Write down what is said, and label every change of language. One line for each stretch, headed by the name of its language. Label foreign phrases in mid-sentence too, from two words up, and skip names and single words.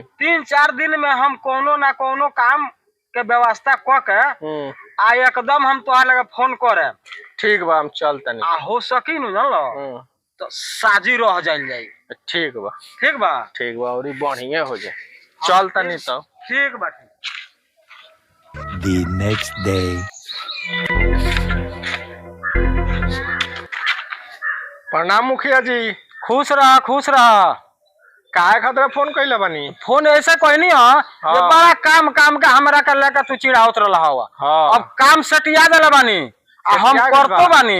Bhojpuri: 3-4 दिन में हम कोनो ना कोनो काम के व्यवस्था क के आ एकदम हम तोहार लगे फोन करे। ठीक बा, हम चल तनी। आ हो सकी नु जानलो तो साजी रह जाइल जाई। ठीक बा ठीक बा ठीक बा, और बढ़िया हो जाए। चल तनी तो। ठीक बा।
English: The next day.
Bhojpuri: प्रणाम मुखिया जी। खुश रहा खुश रहा। काहे खातिर फोन कइले बानी? फोन ऐसे कहनी है जे बड़ा काम काम का हमरा के लेके तू चिढ़ावत रहला हवा। अब काम सटिया देले बानी आ हम करतो बानी।